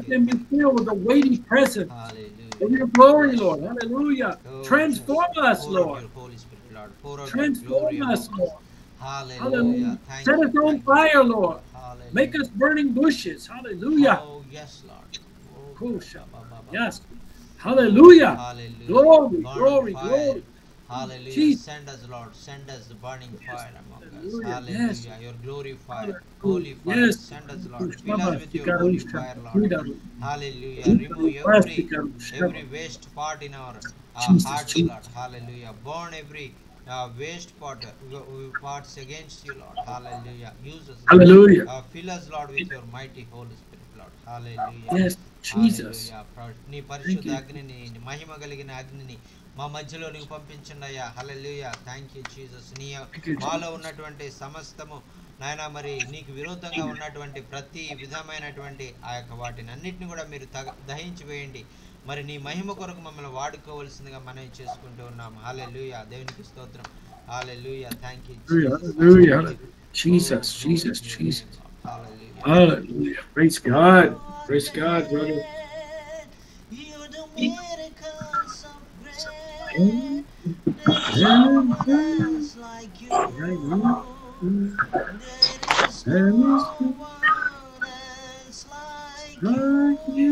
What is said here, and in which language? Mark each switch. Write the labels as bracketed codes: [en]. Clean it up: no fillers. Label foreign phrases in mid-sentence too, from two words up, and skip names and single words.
[en] you. them be filled with the weighty presence of Hallelujah. your glory, Yes, Lord. Lord. Hallelujah. Oh, just Transform us, pour out Lord. your Holy pour out your glory Transform us, among us. Lord. Hallelujah. Hallelujah. Thank Set you. us on Thank you. fire, Lord. Hallelujah. Make us burning bushes. Hallelujah. Oh, yes, Lord. Oh, Kosha. ba, ba, ba, ba. Yes. Glory, Hallelujah. hallelujah. Glory, Burning glory, fire. glory. Hallelujah. Jesus. Send us, Lord. Send us the burning fire among us. Hallelujah. Yes. Hallelujah. Your glory fire, Hallelujah. holy fire. Yes. Send us, Lord. Fill us with your holy fire, Lord. Hallelujah. Remove every waste part in our Jesus, hearts, Jesus. Lord. Hallelujah. Burn every waste parts against you, Lord. Hallelujah. Use us, Lord. Hallelujah. Fill us, Lord, with your mighty Holy Spirit, Lord. Hallelujah. Yes, Jesus. [te] హల్లెలూయా. నీ [en] Thank [te] పరిశుద్ధ [en] you. [te] అగ్నిని నీ మహిమ కలిగిన అగ్నిని మా మధ్యలో నీకు పంపించండి అయ్యా. [en] Hallelujah. Thank you Jesus. నీ Thank you, [te] మాలో [en] Jesus. [te] ఉన్నటువంటి సమస్తము నాయన మరి నీకు విరోధంగా ఉన్నటువంటి ప్రతి విధమైనటువంటి ఆ యొక్క వాటిని అన్నిటిని కూడా మీరు దహించి వేయండి. మరి నీ మహిమ కొరకు మమ్మల్ని వాడుకోవాల్సిందిగా మనం చేసుకుంటూ ఉన్నాము. హల్లెలూయా. దేవునికి స్తోత్రం. హల్లెలూయా. [en] Thank you Jesus. Hallelujah. Hallelujah. Jesus, Jesus, Jesus. [te] హల్లెలూయా. [en] Hallelujah. Praise God. Praise God, brother. You're the miracles of bread. Amen. There is no one else like you. There is no one else like you.